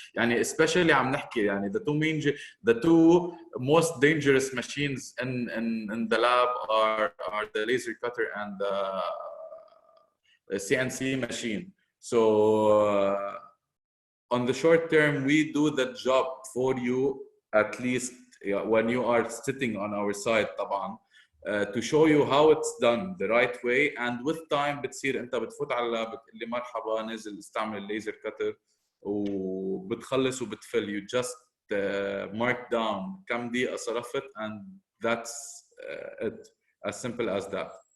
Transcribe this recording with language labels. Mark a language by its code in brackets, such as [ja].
[en] يعني especially عم نحكي يعني the two most dangerous machines in the lab are the laser cutter and the CNC machine. So on the short term, we do the job for you, at least when you are sitting on our side طبعا, to show you how it's done the right way. And with time [ar] بتصير انت بتفوت على اللاب بتقول لي مرحبا نازل استعمل الليزر كتر وبتخلص وبتفل. [en] You just mark down [ar] كم دقيقة صرفت, [en] and that's it, as simple as that.